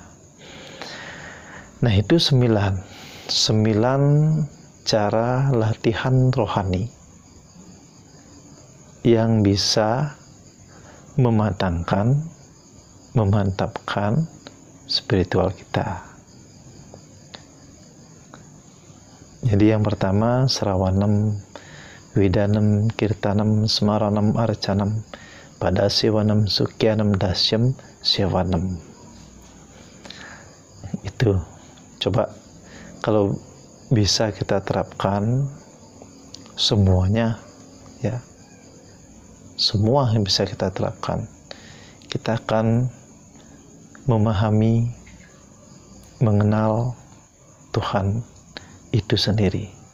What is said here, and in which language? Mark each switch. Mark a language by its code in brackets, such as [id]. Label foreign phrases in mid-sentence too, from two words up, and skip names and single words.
[id] Nah, itu 9 cara latihan rohani yang bisa mematangkan, memantapkan spiritual kita. Jadi yang pertama, [sa] श्रवणम्, वन्दनम्, कीर्तनम्, स्मरणम्, अर्चनम्, पादसेवनम्, सख्यम्, दास्यम्, सेवनम्. [id] Itu coba kalau bisa kita terapkan semuanya, ya, semua yang bisa kita terapkan, kita akan memahami, mengenal Tuhan itu sendiri.